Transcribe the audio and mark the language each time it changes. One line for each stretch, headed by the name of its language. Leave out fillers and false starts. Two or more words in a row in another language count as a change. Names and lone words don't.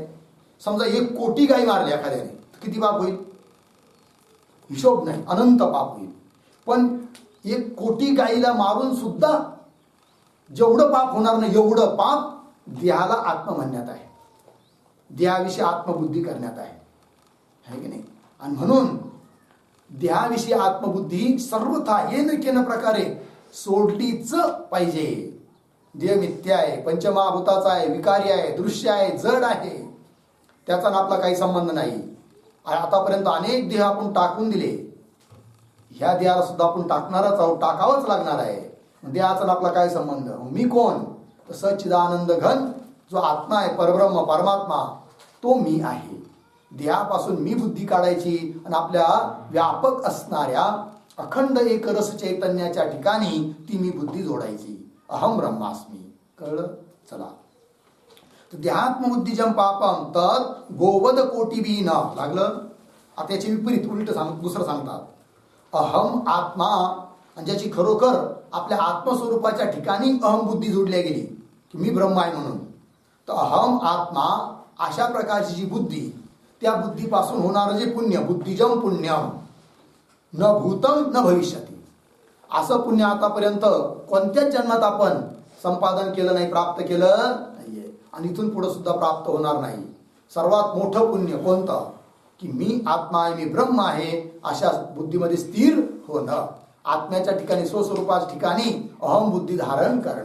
Marathi: समजा 1 कोटी गाय मारल्या एखाद्याने, किती पाप होईल, हिशोब नाही, अनंत पाप होईल. पण 1 कोटी गायीला मारून सुद्धा जेवढं पाप होणार नाही एवढं पाप देहाला आत्म म्हणण्यात आहे, देहाविषयी आत्मबुद्धी करण्यात आहे की नाही. आणि म्हणून देहाविषयी आत्मबुद्धी सर्वथा
Sanskrit: येन केन प्रकारे
Marathi: सोडलीच पाहिजे. देह मिथ्या आहे, पंचमहाभूताचा आहे, विकारी आहे, दृश्य आहे, जड आहे, त्याचा आपला काही संबंध नाही. आतापर्यंत अनेक देह आपण टाकून दिले, ह्या देहाला सुद्धा आपण टाकणारच आहोत, टाकावंच लागणार आहे. देहाचा आपला काय संबंध. मी कोण, तर सच्चिदानंद घन जो आत्मा आहे, परब्रह्म परमात्मा, तो मी आहे. देहापासून मी बुद्धी काढायची आणि आपल्या व्यापक असणाऱ्या अखंड एक रस चैतन्याच्या ठिकाणी ती मी बुद्धी जोडायची.
Sanskrit: अहम ब्रह्मास्मी.
Marathi: कळलं. चला.
Sanskrit: देहात्मबुद्धिजम पापम तद गोवद कोटिभिः न,
Marathi: लागलं. आता याचे विपरीत उलट दुसरं सांगतात.
Sanskrit: अहम आत्मा,
Marathi: आणि ज्याची खरोखर आपल्या आत्मस्वरूपाच्या ठिकाणी अहम बुद्धी जोडल्या गेली की मी ब्रह्म आहे म्हणून, तर
Sanskrit: अहम आत्मा
Marathi: अशा प्रकारची जी बुद्धी, त्या बुद्धीपासून होणारं जे पुण्य,
Sanskrit: बुद्धिजम पुण्यम न भूतम न भविष्यति,
Marathi: असं पुण्य आतापर्यंत कोणत्याच जन्मात आपण संपादन केलं नाही, प्राप्त केलं नाहीये, आणि इथून पुढे सुद्धा प्राप्त होणार नाही. सर्वात मोठं पुण्य कोणतं, की मी आत्मा आहे, मी ब्रह्म आहे, अशा बुद्धीमध्ये स्थिर होणं, आत्म्याच्या ठिकाणी स्वस्वरूपाच्या ठिकाणी अहम बुद्धी धारण करणं.